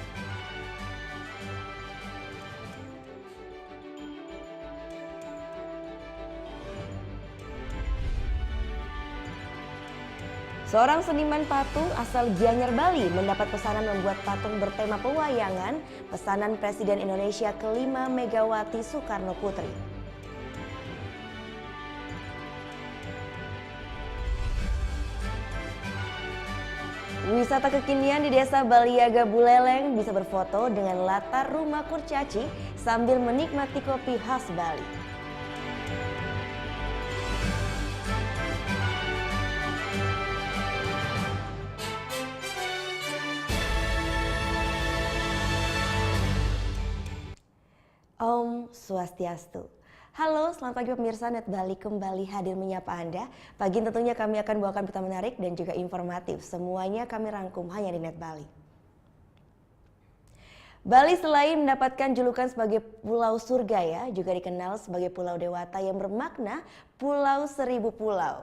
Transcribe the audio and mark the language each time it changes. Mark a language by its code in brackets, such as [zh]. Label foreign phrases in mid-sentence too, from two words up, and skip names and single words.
[id] Seorang seniman patung asal Gianyar, Bali mendapat pesanan membuat patung bertema pewayangan pesanan Presiden Indonesia ke-5 Megawati Soekarno Putri. Wisata kekinian di Desa Baliaga Buleleng bisa berfoto dengan latar rumah kurcaci sambil menikmati kopi khas Bali. [sa] Om Swastiastu. [id] Halo, selamat pagi pemirsa Net Bali kembali hadir menyapa Anda. Pagi ini tentunya kami akan bawakan berita menarik dan juga informatif. Semuanya kami rangkum hanya di Net Bali. Bali selain mendapatkan julukan sebagai Pulau Surga ya, juga dikenal sebagai Pulau Dewata yang bermakna Pulau Seribu Pulau.